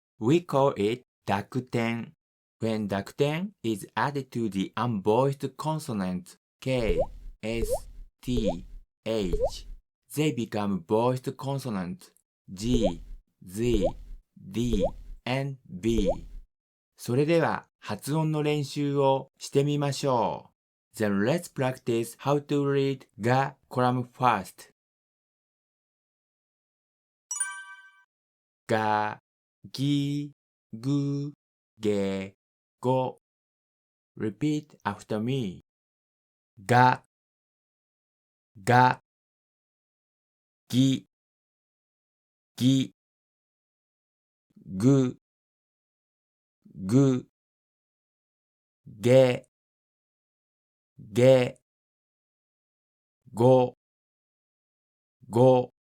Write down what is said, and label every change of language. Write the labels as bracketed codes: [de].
[en] We call it dakuten. When dakuten is added to the unvoiced consonants k, s, t, h, they become voiced consonants g, z, d, and b. [ja] それでは発音の練習をしてみましょう。 [en] Then let's practice how to read ga column first. [ja] が、ぎ、ぐ、げ、ご。 [en] Repeat after me. [ja] が、が、ぎ、ぎ、ぐ、ぐ、げ、げ、ご、ご。